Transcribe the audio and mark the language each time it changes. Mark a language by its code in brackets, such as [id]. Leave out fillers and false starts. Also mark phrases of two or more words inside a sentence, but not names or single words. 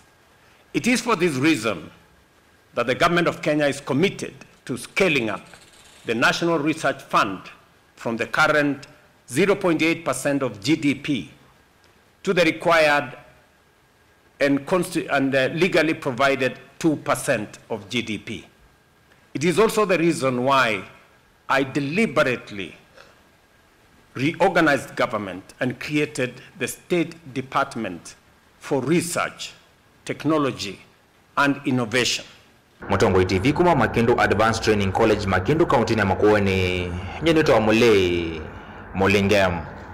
[en] It is for this reason that the government of Kenya is committed to scaling up the National Research Fund from the current 0.8% of GDP to the required and legally provided 2% of GDP. It is also the reason why I deliberately reorganized government and created the State Department for Research, Technology, and Innovation. [kam] Motongo TV kuma Makindu Advanced Training College Makindu kauntini ya Makueni. Nyenito wa Mulei Mulingem.